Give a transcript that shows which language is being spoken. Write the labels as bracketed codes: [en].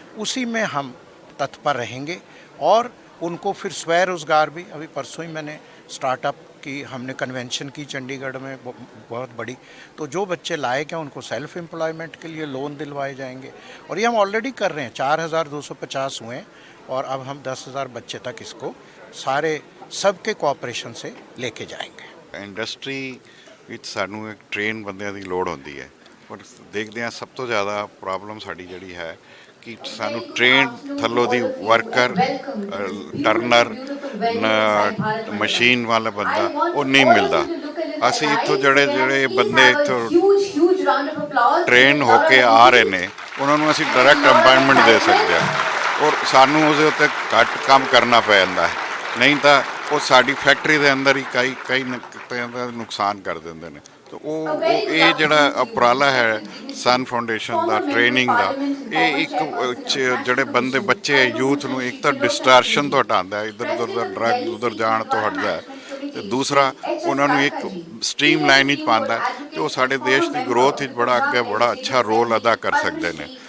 [hi] उसी में हम तत्पर रहेंगे और उनको फिर स्वय रोज़गार भी, अभी परसों ही मैंने स्टार्टअप की हमने कन्वेंशन की चंडीगढ़ में बहुत बड़ी, तो जो बच्चे लायक हैं उनको सेल्फ एम्प्लॉयमेंट के लिए लोन दिलवाए जाएंगे और ये हम ऑलरेडी कर रहे हैं। 4,250 हुए हैं और अब हम 10,000 बच्चे तक इसको सारे सबके कोऑपरेशन से लेके जाएंगे। [pa] इंडस्ट्री ਵਿੱਚ ਸਾਨੂੰ ਇੱਕ ਟ੍ਰੇਨ ਬੰਦਿਆਂ ਦੀ ਲੋੜ ਹੁੰਦੀ ਹੈ, ਪਰ ਦੇਖਦੇ ਹਾਂ ਸਭ ਤੋਂ ਜ਼ਿਆਦਾ ਪ੍ਰੋਬਲਮ ਸਾਡੀ ਜਿਹੜੀ ਹੈ ਕਿ ਸਾਨੂੰ ਟ੍ਰੇਨ ਥੱਲੋਂ ਦੀ ਵਰਕਰ, ਟਰਨਰ, ਮਸ਼ੀਨ ਵਾਲਾ ਬੰਦਾ ਉਹ ਨਹੀਂ ਮਿਲਦਾ। ਅਸੀਂ ਇੱਥੋਂ ਜਿਹੜੇ ਬੰਦੇ ਇੱਥੋਂ ਟ੍ਰੇਨ ਹੋ ਕੇ ਆ ਰਹੇ ਨੇ ਉਹਨਾਂ ਨੂੰ ਅਸੀਂ ਡਾਇਰੈਕਟ ਅਪਾਇੰਟਮੈਂਟ ਦੇ ਸਕਦੇ ਹਾਂ ਔਰ ਸਾਨੂੰ ਉਸਦੇ ਉੱਤੇ ਘੱਟ ਕੰਮ ਕਰਨਾ ਪੈ ਜਾਂਦਾ ਹੈ, ਨਹੀਂ ਤਾਂ ਉਹ ਸਾਡੀ ਫੈਕਟਰੀ ਦੇ ਅੰਦਰ ਹੀ ਕਈ ਨੁਕਸਾਨ ਕਰ ਦਿੰਦੇ ਨੇ। [hi] तो ये जोड़ा उपराला है सन फाउंडेशन का ट्रेनिंग का, ये एक जोड़े बंदे बच्चे यूथ में एक तो डिस्ट्रैक्शन तो हटाता है, इधर उधर ड्रग उधर जान तो हटता है, तो दूसरा उन्होंने एक स्ट्रीम लाइन पाता है तो वो साढ़े देश की ग्रोथ बड़ा अगे बड़ा अच्छा रोल अदा कर सकते हैं।